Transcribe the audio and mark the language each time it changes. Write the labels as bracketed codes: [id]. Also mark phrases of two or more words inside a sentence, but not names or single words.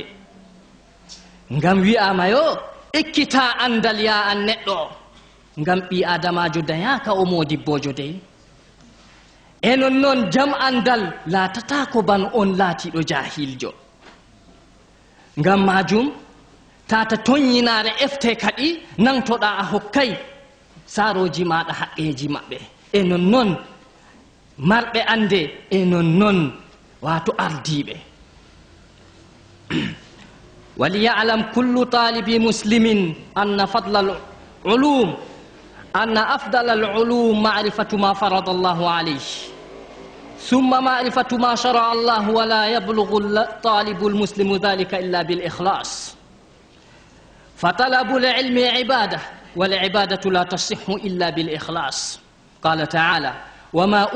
[ff] ngam wi'ama yo ekkita andal ya an neɗɗo ngam ɓi adamajo dayaka o modibbojo dey e nonnoon jam andal laatata ko ban on laatiɗo jahiljo ngam majum tata toññinare efte kadi nantoɗa a hokkay saroji maɗa haqqeji maɓɓe e nonnoon marɓe ande e nonnoon wato ardiɓe [ar] وليعلم كل طالب مسلم أن أفضل العلوم معرفة ما فرض الله عليه ثم معرفة ما شرع الله ولا يبلغ الطالب المسلم ذلك إلا بالإخلاص فطلب العلم عبادة والعبادة لا تصح إلا بالإخلاص قال تعالى وما